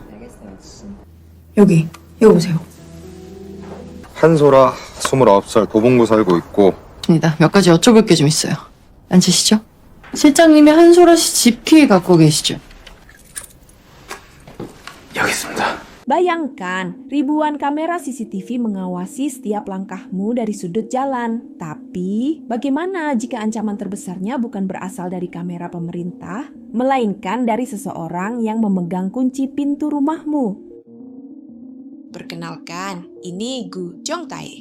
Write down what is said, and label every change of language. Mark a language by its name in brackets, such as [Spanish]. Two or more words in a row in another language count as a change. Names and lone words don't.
[Korean] 여기 보세요. 한소라 29살 도봉구 살고 있고 아니다. 몇 가지 여쭤볼 게 좀 있어요. 앉으시죠. 실장님이 한소라 씨 집키 갖고 계시죠? 여기 있습니다. [Indonesian] Bayangkan, ribuan kamera CCTV mengawasi setiap langkahmu dari sudut jalan. Tapi, bagaimana jika ancaman terbesarnya bukan berasal dari kamera pemerintah, melainkan dari seseorang yang memegang kunci pintu rumahmu? Perkenalkan, ini Gu Jongtae.